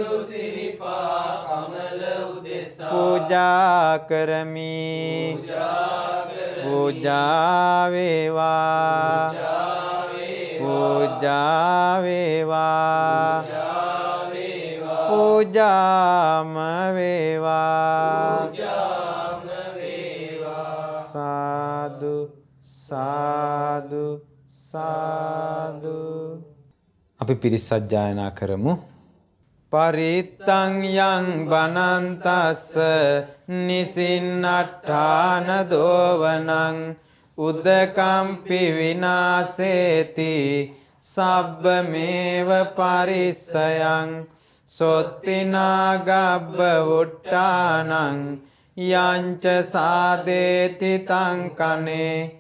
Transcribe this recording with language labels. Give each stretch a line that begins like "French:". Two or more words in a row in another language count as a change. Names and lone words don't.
Sinhala: පූජා කරමි පූජා වේවා පූජා වේවා පූජාම වේවා සාදු සාදු සාදු අපි පිරිස් සජ්ජායනා කරමු
Pali: පරිත්තං යං බනන්තස්ස නිසින්නට්ඨාන දෝවනං උදකම්පි විනාසේති සබ්බමේව පරිස්සයං සොත්තිනා ගබ්බ වුට්ටානං යංච සාදේති තං කනේ